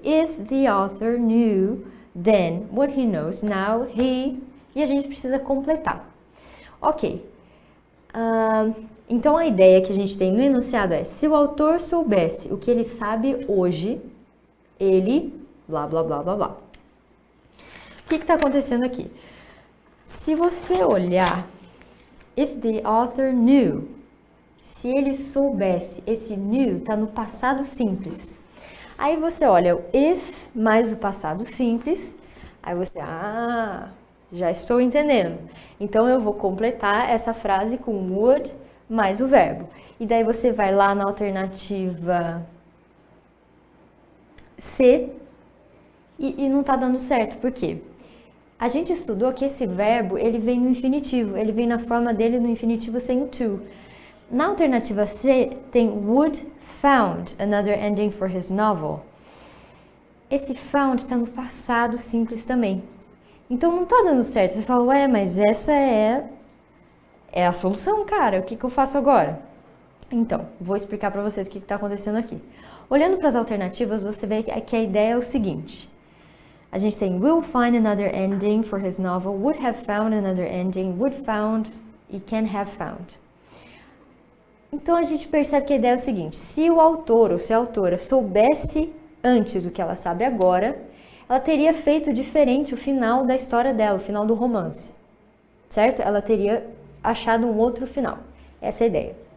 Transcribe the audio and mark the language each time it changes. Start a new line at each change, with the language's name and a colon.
English: If the author knew then what he knows now, he...
Portuguese: E a gente precisa completar. Ok. Então a ideia que a gente tem no enunciado é: se o autor soubesse o que ele sabe hoje, ele blá blá blá blá blá. O que está acontecendo aqui? Se você olhar,
English: if the author knew,
Portuguese: se ele soubesse, esse knew está no passado simples. Aí você olha o if mais o passado simples, aí você, já estou entendendo. Então eu vou completar essa frase com would mais o verbo. E daí você vai lá na alternativa C e não está dando certo. Por quê? A gente estudou que esse verbo, ele vem no infinitivo, ele vem na forma dele no infinitivo sem o to. Na alternativa C tem
English: would found another ending for his novel.
Portuguese: Esse found está no passado simples também. Então não está dando certo. Você fala, ué, mas essa é a solução, cara. O que eu faço agora? Então, vou explicar para vocês o que está acontecendo aqui. Olhando para as alternativas, você vê que a ideia é o seguinte. A gente tem
English: will find another ending for his novel, would have found another ending, would found
Portuguese: e
English: can have found.
Portuguese: Então a gente percebe que a ideia é o seguinte: se o autor ou se a autora soubesse antes o que ela sabe agora, ela teria feito diferente o final da história dela, o final do romance, certo? Ela teria achado um outro final. Essa é a ideia.